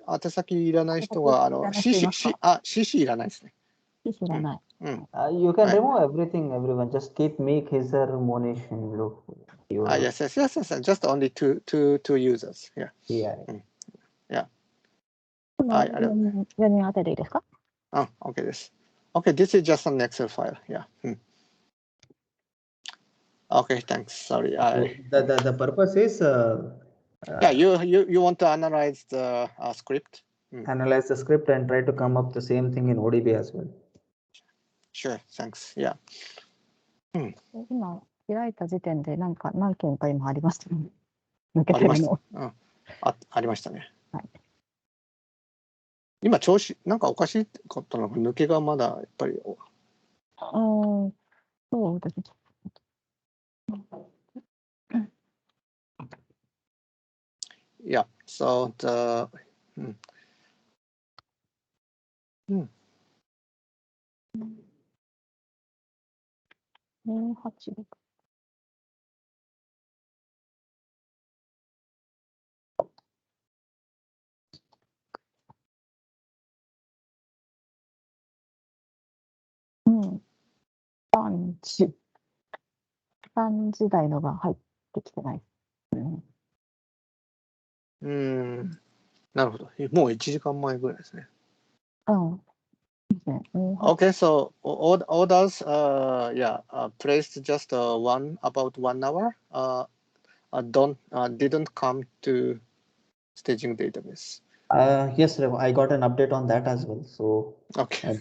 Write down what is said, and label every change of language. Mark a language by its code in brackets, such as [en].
[ja] 先いらない人はCC いらないですね。 CC いらない。 [en] You can remove everything, everyone. Just keep me, Kaiser, Monish, and look. Yes. Just only two users. Yeah. [ja] 4人当てでいいですか？OK です。 [en] OK, this is just an Excel file. Yeah. Okay, thanks. Sorry. The purpose is you want to analyze the script? Analyze the script and try to come up the same thing in ODB as well. Sure, thanks. Yeah. [ja] 今開いた時点で何件か今ありましたね。抜けてるの。ありましたね。はい。今調子なんかおかしいことの抜けがまだやっぱり。そうですね。 [en] Yeah. So the 286。 [ja] 3時台のが入ってきてない。なるほど。もう1時間前ぐらいですね。 [en] Okay, so orders placed just about 1 hour didn't come to staging database. Yes, I got an update on that as well. So okay.